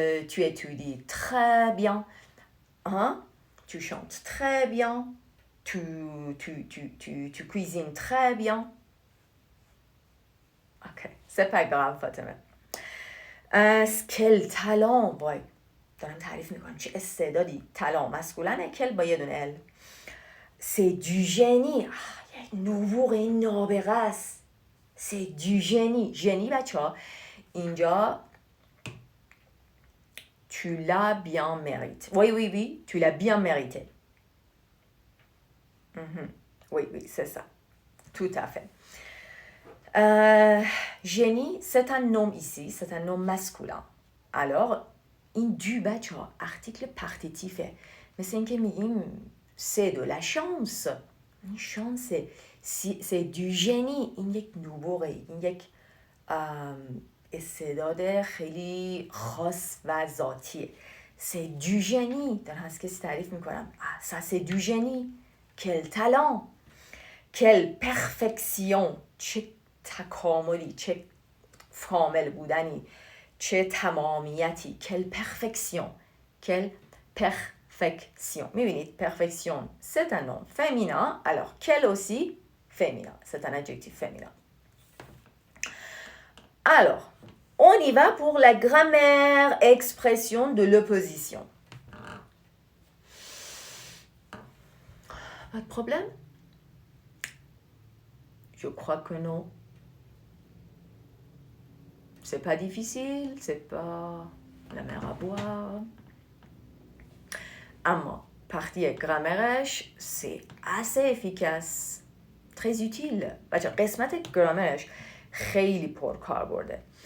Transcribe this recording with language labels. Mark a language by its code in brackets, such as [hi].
[fr] Tu étudies très bien, hein? Tu chantes très bien, tu cuisines très bien. Ok, c'est pas grave, Fatima. Quel talent, boy. [fa] دارم تعریف میکنم چه استعدادی. talent مسکولنه، کل با یه دونه ال. [fr] C'est du génie. [fa] یک نبوغ نابغه است. [fr] C'est du génie. génie [fa] بچه ها اینجا [fr] tu l'as bien mérité. Oui, tu l'as bien mérité. Oui, c'est ça. Tout à fait. Génie, c'est un nom ici, c'est un nom masculin. Alors, [fa] این [fr] du [fa] بچه ها [fr] article partitif. [fa] مثل اینکه میگیم [fr] c'est de la chance. [fa] این [fr] chance c'est du génie. [fa] این یک نبوغه، این یک استعداد خیلی خاص و ذاتیه. [fr] c'est du génie. [fa] دارم از کسی تعریف میکنم. [fr] ça c'est du génie. quel talent. quelle perfection. [fa] چه تکاملی، چه کامل بودنی، چه تمامیتی. [fr] quelle perfection. quelle perfection. [fa] میبینید [fr] perfection c'est un nom féminin. alors quel aussi féminin. c'est un adjectif féminin. Alors, on y va pour la grammaire expression de l'opposition. Pas de problème? Je crois que non. C'est pas difficile, c'est pas la mer à boire. [fa] اما [fr] partie grammairش c'est assez efficace, très utile. [fa] بچه قسمت گرامرش خیلی پرکار برده.